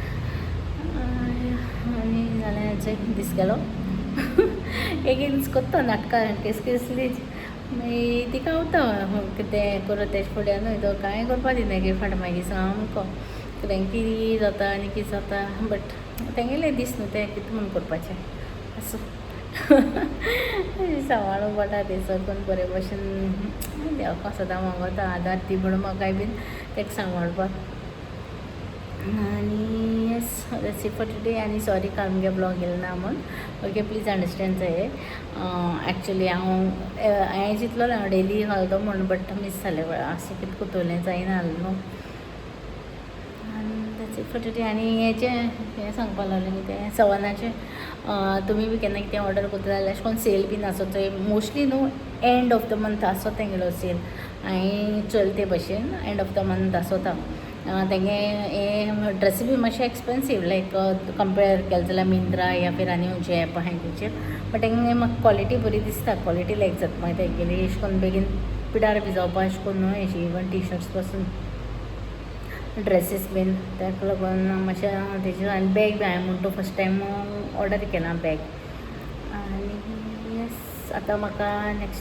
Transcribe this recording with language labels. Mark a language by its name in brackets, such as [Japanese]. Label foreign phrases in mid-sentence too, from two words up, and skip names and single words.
[Konkani] आनी जालें दीस गेलो एक दीस कोत्ता नाटकां कसलीच मागीर तिका वता कितें करूं तेजे फुड्या न्हू तो कांय करपा दिना गे फाट मागीर सामको कितें कितें जाता आनी कितें जाता बट तेंगेले दीस न्हू तें कितें म्हूण करपाचें असो सांबाळूंक पडटा तें सगळें बरे भशेन देवाक सदां मागता आदार ती म्हणून म्हाकाय बीन तेका सांबाळपाक आनी [English] yes that's it for today [Konkani] आनी सॉरी काल मुगे ब्लॉग येयलो ना म्हूण [English] okay please understand [Konkani] जाय एक्चुली हांवें चिंतलोलें हांव डेली घालतो म्हूण बट मिस जालें असो कितें कोतोलें जायना जालें न्हू आनी [English] that's it for today [Konkani] आनी हें सांगपा लागलें कितें सवनाचें तुमी बी केन्ना कितें ऑर्डर करता जाल्यार अशें करून सेल बीन आसो थंय मोस्टली न्हू [English] end of the month [Konkani] आसो तेंगेलो सेल हांवें चलते भशेन [English] end of the month [Konkani] आसोता तेंगे हे ड्रेसी बी मातशे [English] expensive like compare [Konkani] केलें जाल्यार मिंत्रा [Hindi] या फिर [Konkani] आनी खंयचे एप आहाय तेचेर बट तेंगे म्हाका क्वॉलिटी बरी दिसता [English] quality like [Konkani] जाता मागीर तेंगेली अशें करून बेगीन पिडार बी जावपा अशें करून न्हू अशी [English] even t-shirts [Konkani] पासून ड्रेसीस बीन ताका लागून मातशें तेजेर आनी बॅग बी हांवें म्हणटा [English] first time [Konkani] ऑर्डर केला बॅग आनी येस आतां म्हाका नेक्स्ट